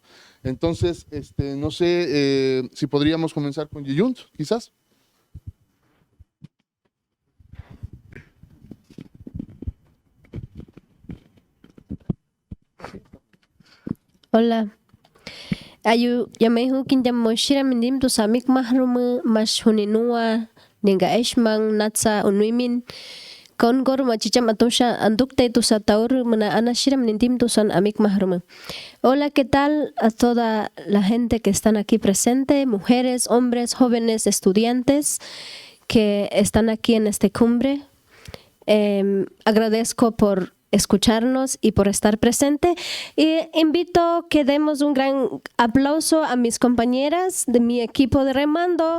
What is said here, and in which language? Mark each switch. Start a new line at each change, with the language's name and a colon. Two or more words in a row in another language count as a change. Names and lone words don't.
Spanish: Entonces, no sé si podríamos comenzar con Yeyunt, quizás. Hola.
Shuar: Ayu yamehu kinjam moshira mindim tu samik mahrum mas huninua ninga eshmang natsa unuimin kon gor machicham atosha andukte tu sataur mena anashira mindim tu son amik mahrum.
Spanish: Hola, ¿qué tal a toda la gente que están aquí presente, mujeres, hombres, jóvenes, estudiantes que están aquí en este cumbre? Agradezco por escucharnos y por estar presente, y invito que demos un gran aplauso a mis compañeras de mi equipo de remando.